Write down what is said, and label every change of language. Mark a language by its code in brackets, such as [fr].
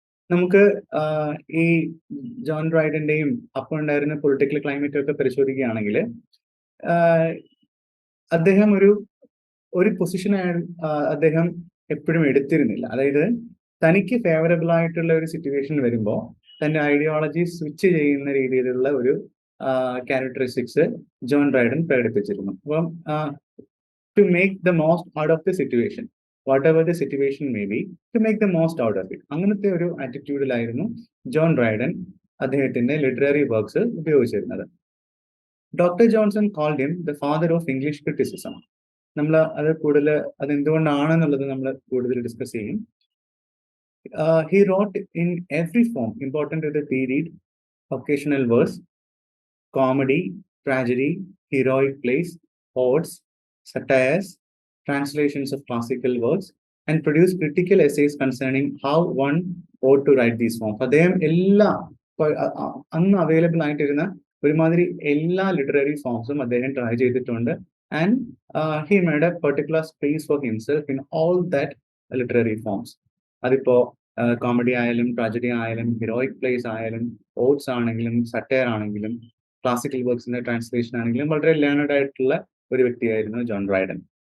[ml] നമുക്ക് ഈ ജോൺ ഡ്രൈഡന്റെയും അപ്പോൾ ഉണ്ടായിരുന്ന പൊളിറ്റിക്കൽ ക്ലൈമറ്റ് ഒക്കെ പരിശോധിക്കുകയാണെങ്കിൽ, അദ്ദേഹം ഒരു പൊസിഷൻ അദ്ദേഹം എപ്പോഴും എടുത്തിരുന്നില്ല. അതായത് തനിക്ക് ഫേവറബിൾ ആയിട്ടുള്ള ഒരു സിറ്റുവേഷൻ വരുമ്പോൾ തന്റെ ഐഡിയോളജി സ്വിച്ച് ചെയ്യുന്ന രീതിയിലുള്ള ഒരു ക്യാരക്ടറിസ്റ്റിക്സ് ജോൺ ഡ്രൈഡൻ പ്രകടിപ്പിച്ചിരുന്നു. അപ്പം [en] to make the most out of the situation, whatever the situation may be, to make the most out of it. [ml] അങ്ങനത്തെ ഒരു ആറ്റിറ്റ്യൂഡിലായിരുന്നു ജോൺ ഡ്രൈഡൻ അദ്ദേഹത്തിന്റെ ലിറ്റററി വർക്ക്സ് ഉപയോഗിച്ചിരുന്നത്. Doctor Johnson [en] Called him the father of English criticism. [ml] നമ്മൾ അത് കൂടുതൽ അതെന്തുകൊണ്ടാണെന്നുള്ളത് നമ്മൾ കൂടുതൽ discuss ചെയ്യും. [en] He wrote in every form important to the period: occasional verse, comedy, tragedy, heroic plays, odes, satires, translations of classical works, and produce critical essays concerning how one ought to write these forms. [ml] അദ്ദേഹം എല്ലാ അന്ന് available ആയിട്ടിരുന്ന ഒരുമാതിരി എല്ലാ literary ഫോംസും അദ്ദേഹം try ചെയ്തിട്ടുണ്ട്. [en] And he made a particular space for himself in all that literary forms. [ml] അതിപ്പോ comedy ആയാലും tragedy ആയാലും ഹീറോയിക് പ്ലേസ് ആയാലും ഓട്സ് ആണെങ്കിലും സറ്റയർ ആണെങ്കിലും ക്ലാസിക്കൽ വർക്ക്സിന്റെ ട്രാൻസ്ലേഷൻ ആണെങ്കിലും വളരെ ലേണഡ് ആയിട്ടുള്ള ഒരു വ്യക്തിയായിരുന്നു ജോൺ ഡ്രൈഡൻ.